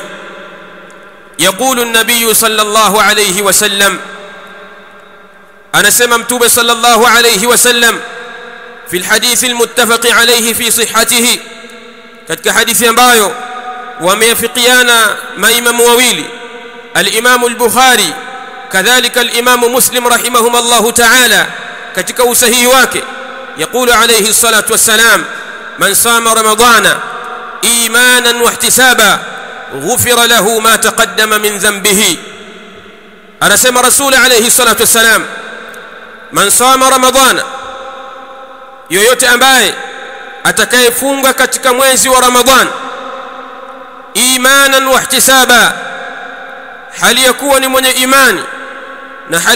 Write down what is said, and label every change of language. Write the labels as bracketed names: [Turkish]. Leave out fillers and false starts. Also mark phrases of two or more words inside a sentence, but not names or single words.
[Arabic] يقول النبي صلى الله عليه وسلم, [Swahili] anasema Mtume [Arabic] صلى الله عليه وسلم في الحديث المتفق عليه في صحته, [Swahili] katika hadithi ambayo wameafikiana maimamu wawili, al-Imam al-Bukhari kadhalika al-Imam Muslim [Arabic] رحمهم الله تعالى [Swahili] katika usahihi wake, [Arabic] يقول عليه الصلاة والسلام: من صام رمضان إيمانا واحتسابا غفر له ما تقدم من ذنبه. [Swahili] anasema Rasul [Arabic] عليه الصلاة والسلام, من صام رمضان, [Swahili] yoyote ambaye atakayefunga katika mwezi wa Ramadhan [Arabic] إيمانا واحتسابا, [Swahili] hali ya kuwa ni mwenye imani na hali